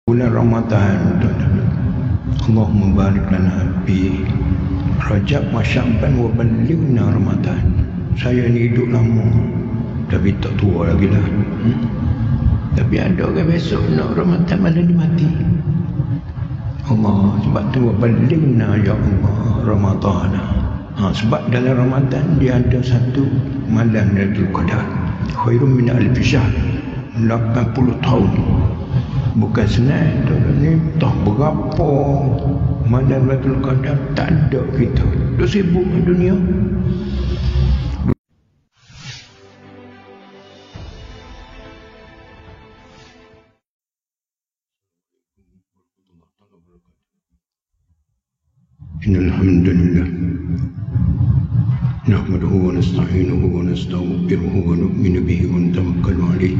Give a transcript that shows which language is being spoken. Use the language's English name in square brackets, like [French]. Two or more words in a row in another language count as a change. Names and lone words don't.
[Malay] bulan Ramadan, [Arabic] اللهم بارك لنا في رجب وشعبان وبلغنا رمضان. [Malay] Saya ni hidup lama tapi tak tua lagi lah. Tapi ada orang besok nak Ramadan malah dia mati. [Arabic] Allah, [Malay] sebab tu [Arabic] وبلغنا يا الله رمضان. [Malay] Sebab dalam Ramadan dia ada satu malam Lailatul Qadar, [Arabic] خير من ألف شهر, [Malay] 80 tahun. Bukan senang ni, tak berapa malam Lailatul Qadar tak ada kita. Dah sibuk dunia. [Arabic] إن الحمد لله نحمده ونستعينه ونستغفره ونؤمن به ونتوكل عليه.